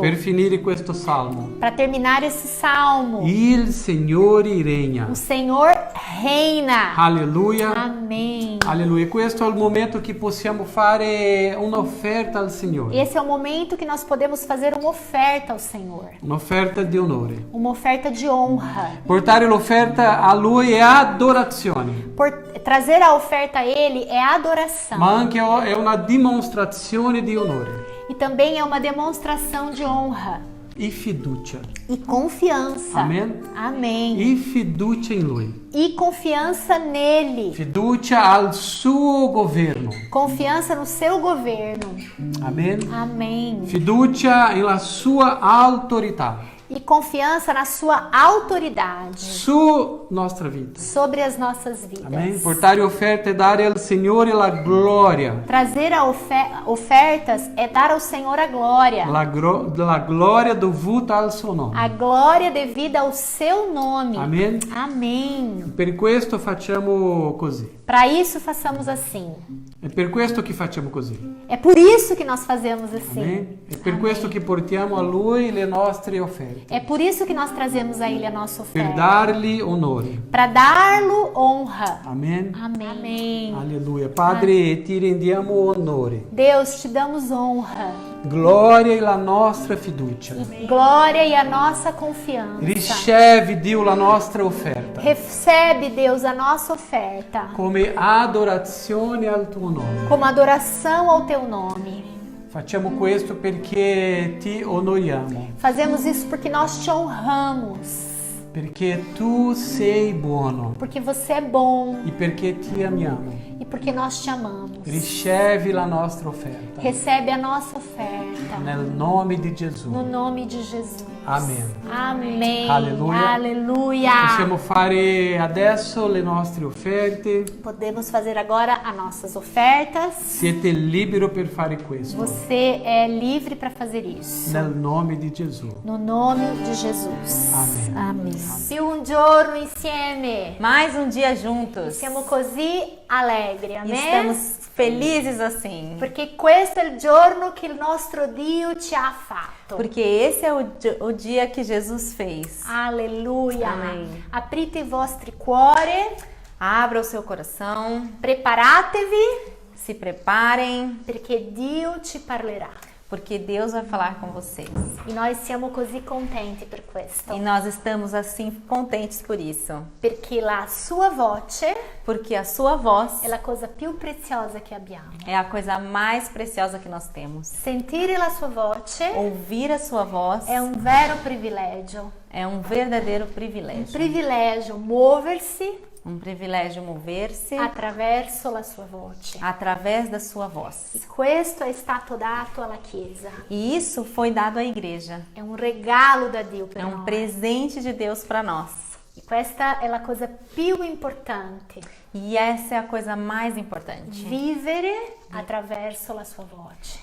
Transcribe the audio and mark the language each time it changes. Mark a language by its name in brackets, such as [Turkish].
[Italian] per finire questo salmo, [Portuguese] para terminar esse salmo, [Italian] il Signore regna. [Portuguese] o Senhor reina. [Italian] Alleluia. [Portuguese] Amém. [Italian] Alleluia. Questo è il momento che possiamo fare un'offerta al Signore. [Portuguese] Esse é o momento que nós podemos fazer uma oferta ao Senhor. [Italian] Un'offerta di onore. [Portuguese] Uma oferta de honra. [Italian] Portare l'offerta a Lui è adorazione, [Portuguese] Trazer a oferta a Ele é adoração. [Italian] ma anche è una dimostrazione di onore [Portuguese] E também é uma demonstração de honra [Italian] e fiducia. [Portuguese] e confiança. [Italian] Amen. [Portuguese] Amém. [Italian] E fiducia in Lui. [Portuguese] E confiança nele. [Italian] Fiducia al suo governo. [Portuguese] Confiança no seu governo. [Italian] Amen. [Portuguese] Amém. [Italian] Fiducia nella sua autorità [Portuguese] E confiança na sua autoridade [Italian] su nostra vita. [Portuguese] sobre as nossas vidas. [Italian] Amen. Portare offerte e dare al Signore la gloria. [Portuguese] Trazer ofertas é dar ao Senhor a glória. [Italian] La gloria dovuta al suo nome. [Portuguese] A glória devida ao seu nome. [Italian] Amen. [Portuguese] Amém. [Italian] Per questo facciamo così. [Portuguese] Para isso façamos assim. [Italian] È per questo che facciamo così. [Portuguese] É por isso que nós fazemos assim. [Italian] Amen. È per [Portuguese] Amém. [Italian] questo che portiamo a Lui le nostre offerte. [Portuguese] É por isso que nós trazemos a Ele a nossa [Italian] Per [Portuguese] oferta. [Italian] dargli onore. [Portuguese] Para dar-lo honra. [Italian] Amen. [Portuguese] Amém. [Italian] Alleluia. Padre, ti rendiamo onore. [Portuguese] Deus, te damos honra. [Italian] Gloria e la nostra fiducia. [Portuguese] E glória e a nossa confiança. [Italian] Riceve, Dio, la nostra offerta [Portuguese] Recebe, Deus, a nossa oferta [Italian] come adorazione al tuo nome. [Portuguese] como adoração ao teu nome. [Italian] Facciamo questo perché ti onoriamo, [Portuguese] Fazemos isso porque nós te honramos, [Italian] perché tu sei buono [Portuguese] porque você é bom [Italian] e perché ti amiamo. [Portuguese] e porque nós te amamos. [Italian] Riceve la nostra offerta [Portuguese] Recebe a nossa oferta [Italian] nel nome di Gesù. [Portuguese] no nome de Jesus. [Italian] Amen. [Portuguese] Amém. Aleluia. Aleluia. [Italian] Possiamo fare adesso le nostre offerte. [Portuguese] Podemos fazer agora as nossas ofertas. [Italian] Siete liberi per fare questo [Portuguese] Você é livre para fazer isso. [Italian] nel nome di Gesù. [Portuguese] No nome de Jesus. Amém. Amém. [Italian] Più un giorno insieme. [Portuguese] Mais um dia juntos. [Italian] Siamo così allegri, amém? [Portuguese] Estamos felizes assim. [Italian] Perché questo è il giorno che il nostro Dio ci ha fatto. [Portuguese] Porque esse é o dia que Jesus fez. [Italian] Alleluia. [Portuguese] Amém. [Italian] Aprite i vostri cuori, [Portuguese] Abra o seu coração, [Italian] preparatevi [Portuguese] se preparem, [Italian] perché Dio ci parlerà. [Portuguese] porque Deus vai falar com vocês. [Italian] E noi siamo così contenti per questo. [Portuguese] E nós estamos assim contentes por isso. [Italian] Perché la sua voce [Portuguese] Porque a sua voz [Italian] è la cosa più preziosa che abbiamo. [Portuguese] é a coisa mais preciosa que nós temos. [Italian] Sentire la sua voce [Portuguese] Ouvir a sua voz [Italian] è un vero privilegio. [Portuguese] é um verdadeiro [Italian] Un [Portuguese] privilégio. [Italian] privilegio muoversi [Portuguese] Um privilégio mover-se [Italian] attraverso la sua voce. [Portuguese] através da sua voz. [Italian] E questo è stato dato alla Chiesa. [Portuguese] E isso foi dado à igreja. [Italian] È un regalo da Dio per [Portuguese] É um [Italian] noi. [Portuguese] presente de Deus para nós. [Italian] E questa è la cosa più importante. [Portuguese] E essa é a coisa mais importante. [Italian] Vivere attraverso la sua voce.